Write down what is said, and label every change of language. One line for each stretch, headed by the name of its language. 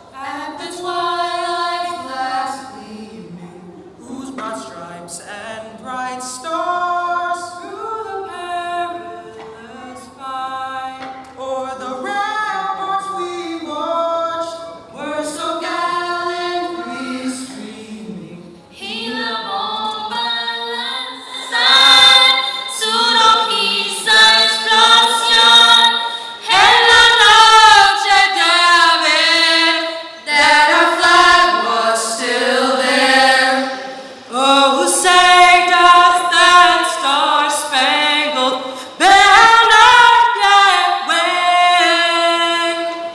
English: at the twilight's last gleaming, whose broad stripes and bright stars through the perilous fight o'er the ramparts we watched were so gallantly streaming?
Spanish: y la bomba lanzar su rojiza explosión en la noche de abril.
English: That our flag was still there. Oh, say does that star-spangled banner yet wave?